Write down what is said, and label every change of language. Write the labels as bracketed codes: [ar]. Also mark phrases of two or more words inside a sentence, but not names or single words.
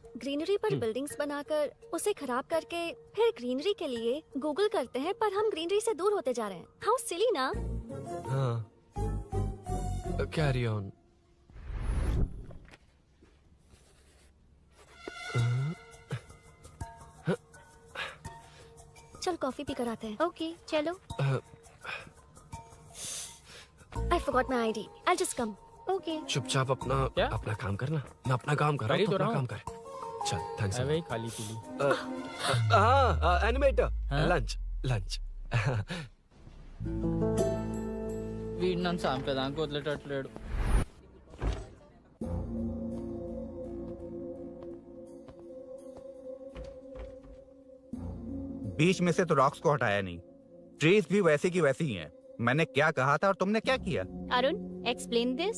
[hi] ग्रीनरी पर बिल्डिंग्स बनाकर उसे खराब करके फिर ग्रीनरी के लिए गूगल करते हैं, पर हम ग्रीनरी से दूर होते जा रहे हैं। [en] how silly ना? हाँ, carry on. [hi] चल कॉफी पी कर आते हैं। ओके चलो। [en] I forgot my ID. I'll just come. [hi] ओके। चुपचाप अपना काम करना, मैं अपना काम कर रहा हूँ, अपना काम कर। चल थैंक्स। वही खाली पीली। हाँ एनिमेटर, लंच। [te] వీడిని సాంపేదానికి వదిలేటట్లేడు. [hi] बीच में से तो रॉक्स को हटाया नहीं, ट्रीज भी वैसी की वैसी ही हैं। मैंने क्या कहा था और तुमने क्या किया? [en] अरुण explain this.